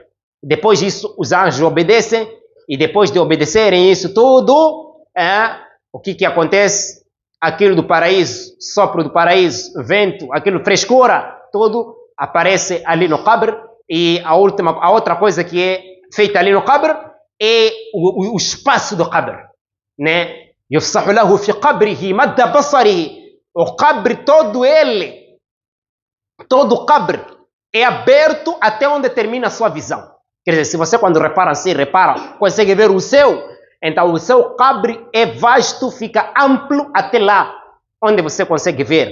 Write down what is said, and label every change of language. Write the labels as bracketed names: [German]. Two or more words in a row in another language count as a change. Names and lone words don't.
[Portuguese] Depois disso, os anjos obedecem. E depois de obedecerem isso tudo, o que acontece? Aquilo do paraíso, sopro do paraíso, vento, aquilo frescura, tudo aparece ali no qabr. E a outra coisa que é feita ali no qabr é o espaço do qabr. Né? [Arabic] يفسح له في قبره مد بصره. [Portuguese] O qabr todo ele, todo o qabr é aberto até onde termina a sua visão. Quer dizer, se você quando repara assim, consegue ver o céu, então o seu qabr é vasto, fica amplo até lá, onde você consegue ver.